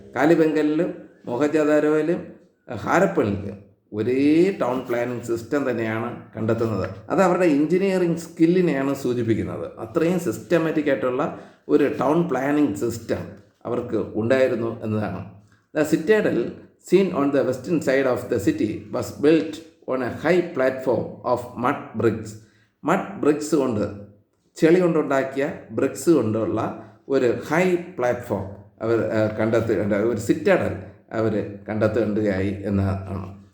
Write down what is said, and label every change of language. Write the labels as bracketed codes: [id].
[ml] കാലിബംഗനിലും മോഹൻജാദാരോയിലും ഹാരപ്പയിലും ഒരേ town planning system തന്നെയാണ് കണ്ടെത്തുന്നത്. അത് അവരുടെ എഞ്ചിനീയറിംഗ് സ്കില്ലിനെയാണ് സൂചിപ്പിക്കുന്നത്. അത്രയും സിസ്റ്റമാറ്റിക് ആയിട്ടുള്ള ഒരു ടൗൺ പ്ലാനിങ് സിസ്റ്റം അവർക്ക് ഉണ്ടായിരുന്നു എന്നതാണ്. [en] The citadel seen on the western side of the city was built on a high platform of mud bricks. [ml] Mud BRICS കൊണ്ട്, ചെളി കൊണ്ടുണ്ടാക്കിയ ബ്രിക്സ് കൊണ്ടുള്ള ഒരു ഹൈ പ്ലാറ്റ്ഫോം അവർ ഒരു സിറ്റാഡൽ അവർ കണ്ടെത്തുകയായി എന്നാണ്.